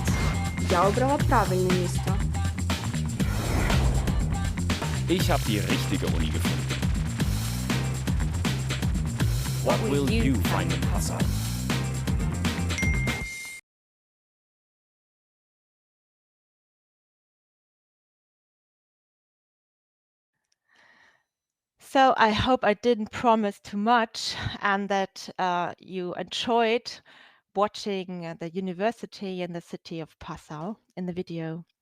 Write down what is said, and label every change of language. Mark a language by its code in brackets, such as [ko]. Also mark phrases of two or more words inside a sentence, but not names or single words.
[uk] Я обрала правильне місто. [de] Ich habe die richtige Uni gefunden. [en] What will you find in Passau? So I hope I didn't promise too much and that you enjoyed watching the university in the city of Passau in the video.